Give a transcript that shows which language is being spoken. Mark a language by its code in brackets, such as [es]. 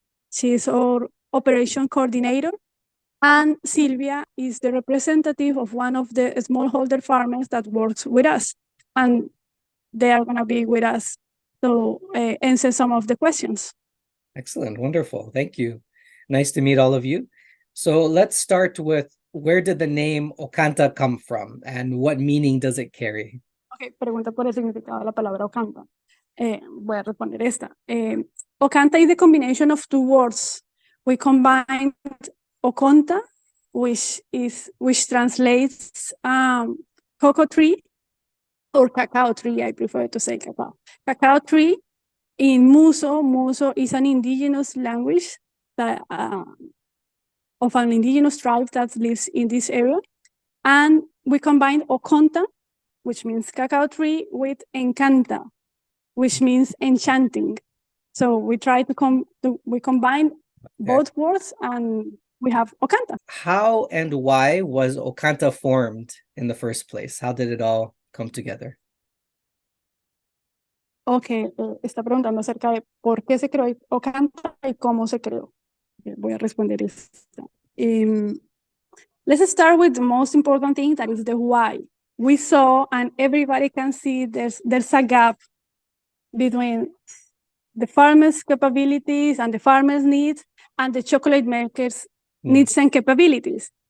[en] She's our operation coordinator. And Silvia is the representative of one of the smallholder farmers that works with us. And they are going to be with us to answer some of the questions. Excellent. Wonderful. Thank you. Nice to meet all of you. So let's start with, where did the name Okanta come from and what meaning does it carry? [es] Okay, pregunta por el significado de la palabra Okanta. Voy a responder esta. [en] Okanta is the combination of 2 words. We combined Okonta, which translates cocoa tree or cacao tree. I prefer to say cacao. Cacao tree in Muso. Muso is an indigenous language that of an indigenous tribe that lives in this area. And we combined Okonta, which means cacao tree, with Encanta, which means enchanting. So we try to we combine both words and we have Okanta. How and why was Okanta formed in the first place? How did it all come together? [es] Okay, está preguntando acerca de por qué se creó Okanta y cómo se creó. Voy a responder esto. [en] Let's start with the most important thing, that is the why. We saw, and everybody can see, there's a gap between the farmers' capabilities and the farmers' needs and the chocolate makers' needs and capabilities.